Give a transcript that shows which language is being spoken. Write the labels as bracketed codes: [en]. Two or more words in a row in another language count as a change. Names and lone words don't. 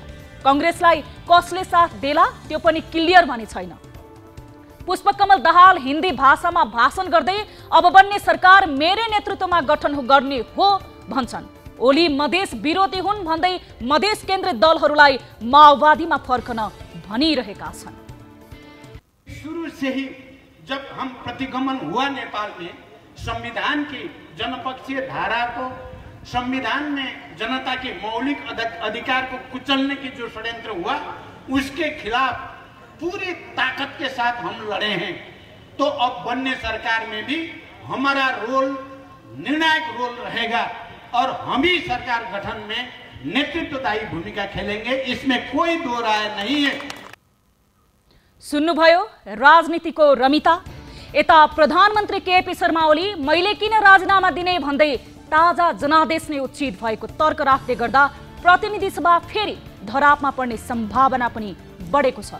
[ne] कांग्रेसलाई कसले साथ देला त्यो पनि क्लियर भने छैन। पुष्पकमल दाहाल हिन्दी भाषामा भाषण गर्दै अब बन्ने सरकार मेरै नेतृत्वमा गठन गर्ने हो भन्छन्। ओली मधेस विरोधी हुन् भन्दै मधेस केन्द्रित दलहरूलाई माओवादीमा फर्कन भनिरहेका छन्। [hi] शुरू से ही जब हम प्रतिगमन हुआ नेपाल में, संविधान की जनपक्षीय धारा को, संविधान में जनता के मौलिक अधिकार को कुचलने की जो षड्यंत्र हुआ उसके खिलाफ पूरी ताकत के साथ हम लड़े हैं। तो अब बनने सरकार में भी हमारा रोल निर्णायक रोल रहेगा और हम ही सरकार गठन में नेतृत्वदायी भूमिका खेलेंगे। इसमें कोई दो राय नहीं है। [ne] सुन्नुभयो राजनीतिको रमिता। यता प्रधानमन्त्री केपी शर्मा ओली मैले किन राजीनामा दिने भन्दै ताजा जनादेश नै उचित भएको तर्क राख्दै गर्दा प्रतिनिधि सभा फेरि धरापमा पर्ने सम्भावना पनि बढेको छ।